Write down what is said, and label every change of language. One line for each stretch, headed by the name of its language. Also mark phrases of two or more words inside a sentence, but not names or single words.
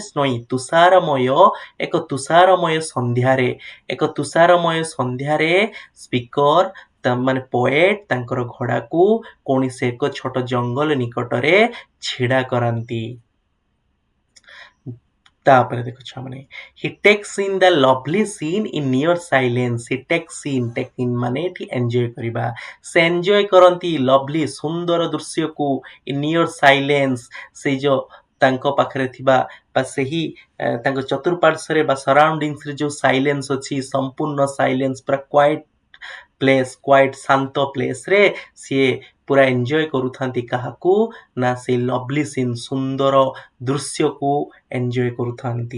Odia: ସ୍ନୋଇ, ଏକ ତୁଷାରମୟ ସନ୍ଧ୍ୟାରେ ସ୍ପିକର ମାନେ ପୋଏଟ୍ ତାଙ୍କର ଘୋଡ଼ାକୁ କୌଣସି ଏକ ଛୋଟ ଜଙ୍ଗଲ ନିକଟରେ ଛିଡ଼ା କରାନ୍ତି। ତାପରେ ଦେଖ ଛୁଆମାନେ,
English: he takes in the lovely scene in near silence. he takes in, take in
Odia: ମାନେ ଏଠି ଏନ୍ଜୟ କରିବା। ସେ ଏନ୍ଜୟ କରନ୍ତି ଲଭଲି, ସୁନ୍ଦର ଦୃଶ୍ୟକୁ,
English: in near silence,
Odia: ସେଇ ଯୋଉ ତାଙ୍କ ପାଖରେ ଥିବା ବା ସେହି ତାଙ୍କ ଚତୁଃପାର୍ଶ୍ୱରେ ବା ସରାଉଣ୍ଡିଂସରେ ଯୋଉ ସାଇଲେନ୍ସ ଅଛି, ସମ୍ପୂର୍ଣ୍ଣ ସାଇଲେନ୍ସ, ପୁରା କ୍ୱାଇଟ୍ ଶାନ୍ତ ପ୍ଲେସ୍‌ରେ ସିଏ ପୁରା ଏନ୍ଜୟ କରୁଥାନ୍ତି। କାହାକୁ? ନା ସେଇ
English: lovely scene,
Odia: ସୁନ୍ଦର ଦୃଶ୍ୟକୁ ଏନ୍ଜୟ କରୁଥାନ୍ତି।